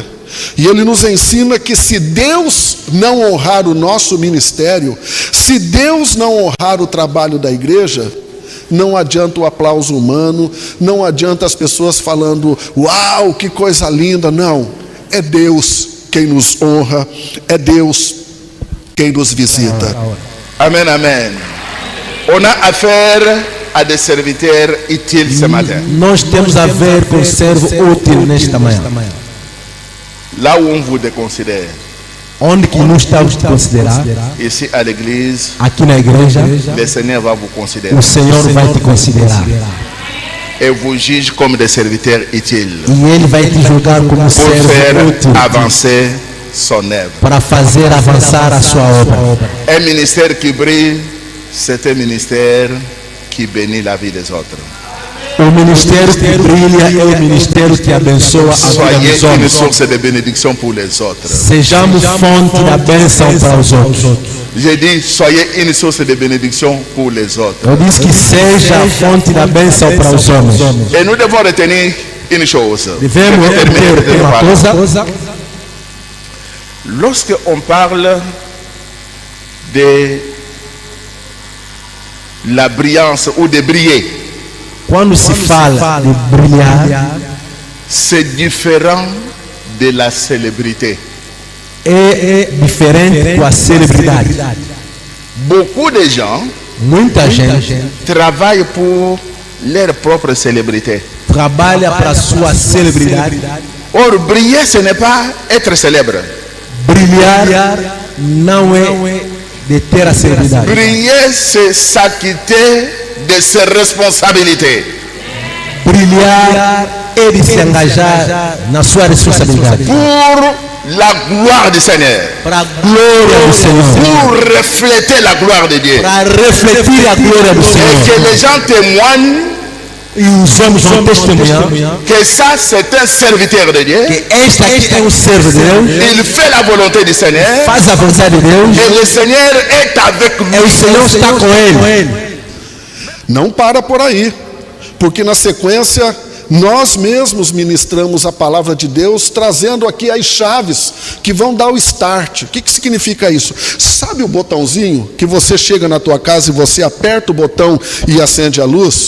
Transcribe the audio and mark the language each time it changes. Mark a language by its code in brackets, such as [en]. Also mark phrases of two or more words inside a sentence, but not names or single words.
[pt] E ele nos ensina que se Deus não honrar o nosso ministério, se Deus não honrar o trabalho da igreja, não adianta o aplauso humano, não adianta as pessoas falando, uau, que coisa linda. Não, é Deus quem nos honra, é Deus quem nos visita. Amen, amen. [fr] On a affaire à des serviteurs utiles ce matin. [pt] Nós temos a ver com servo útil nesta manhã. [fr] Là où on vous déconsidère, [pt] Onde que nos estamos a considerar, [fr] ici à l'église, [pt] aqui na igreja, [fr] le Seigneur va vous considérer [pt] o Senhor vai te considerar. [fr] et vous juge comme des serviteurs utiles [pt] E Ele vai te julgar como [fr] pour [pt] servo [fr] faire [pt] útil [fr] avancer son œuvre. [pt] para fazer avançar a sua obra. [fr] Un ministère qui brille, c'est un ministère qui bénit la vie des autres. [pt] O ministério que brilha é o ministério que abençoa a vida [fr] Soyez [pt] dos [fr] une [pt] homens. [fr] source de bénédiction pour les autres. [pt] Sejamos fonte da bênção para os outros. [fr] J'ai dit, soyez une source de bénédiction pour les autres. [pt] Eu disse que seja a fonte da bênção para os homens. [fr] Et nous devons retenir une chose. [pt] Devemos [fr] Je vais terminer [pt] reter uma [fr] par là. [pt] coisa. [fr] Lorsque on parle de la brillance ou de briller, [pt] Quando se fala de brilhar, [fr] c'est différent de la célébrité. [pt] é diferente com a celebridade. [fr] Beaucoup de gens [pt] Muita gente [fr] travaillent pour leur propre célébrité. [pt] trabalha para sua celebridade. [fr] Or, briller, ce n'est pas être célèbre. [pt] Brilhar não é de ter a celebridade. [fr] Briller, c'est s'acquitter de ses responsabilités. [pt] Brilhar é de se engajar na sua responsabilidade. [fr] Pour la gloire du Seigneur. [pt] Para a glória do Senhor. [fr] Pour refléter la gloire de Dieu. [pt] Para refletir a glória do [fr] Et [pt] Senhor. [fr] que les gens témoignent [pt] E os homens vão testemunhar [fr] que ça, c'est un serviteur de Dieu. [pt] que este aqui é um servo de Deus, [fr] Il fait la volonté du Seigneur. [pt] faz a vontade de Deus, [fr] Et le Seigneur est avec [pt] e o [fr] lui. [pt] Senhor está com ele. Não para por aí, porque na sequência nós mesmos ministramos a palavra de Deus, trazendo aqui as chaves que vão dar o start. O que significa isso? Sabe o botãozinho que você chega na tua casa e você aperta o botão e acende a luz?